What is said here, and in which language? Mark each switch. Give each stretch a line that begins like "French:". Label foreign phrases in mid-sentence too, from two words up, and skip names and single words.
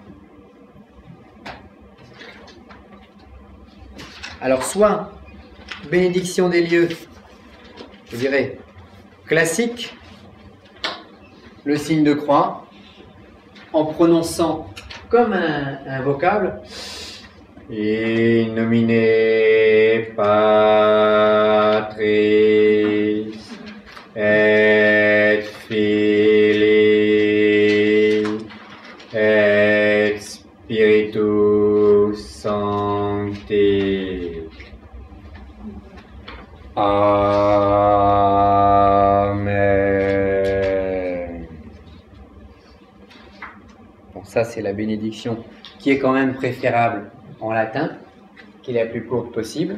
French: Alors, soit bénédiction des lieux, je dirais, classique, le signe de croix, en prononçant comme un vocable,
Latin: in nomine Patris et Filii et Spiritus Sancti. Amen.
French: Bon, ça c'est la bénédiction qui est quand même préférable en latin, qui est la plus courte possible.